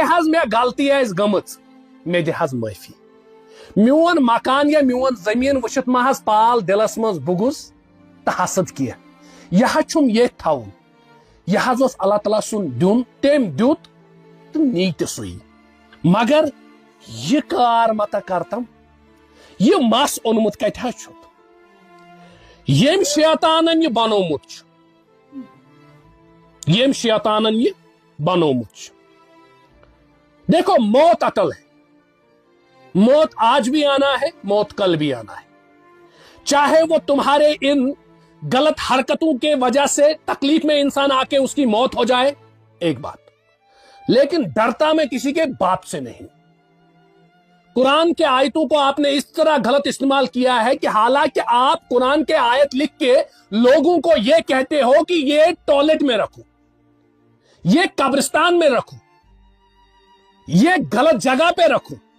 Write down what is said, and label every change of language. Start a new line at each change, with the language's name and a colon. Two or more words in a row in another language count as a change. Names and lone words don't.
Kashmiri: حظ مےٚ غلطی آسہِ گٔمٕژ مےٚ دِ حظ معٲفی میون مکان یا میون زٔمیٖن وٕچھِتھ ما حظ پال دِلس منٛز بُغُز تہٕ حسد کینٛہہ یہِ حظ چھُم ییٚتھۍ تھاوُن یہِ حظ اوس اللہ تعالیٰ سُنٛد دیُن تٔمۍ دیُت تہٕ نی تہِ سُے مگر یہِ کار متا کرتم یہِ مس اوٚنمُت کتہِ حظ چھُکھ ییٚمۍ شیطانن یہِ بنومُت چھُ ییٚمۍ شیطانن یہِ بنومُت چھُ
Urdu: دیکھو موت اٹل ہے موت آج بھی آنا ہے موت کل بھی آنا ہے چاہے وہ تمہارے ان غلط حرکتوں کے وجہ سے تکلیف میں انسان آ کے اس کی موت ہو جائے ایک بات لیکن ڈرتا میں کسی کے باپ سے نہیں قرآن کے آیتوں کو آپ نے اس طرح غلط استعمال کیا ہے کہ حالانکہ آپ قرآن کے آیت لکھ کے لوگوں کو یہ کہتے ہو کہ یہ ٹوائلٹ میں رکھو یہ قبرستان میں رکھو یہ غلط جگہ پہ رکھو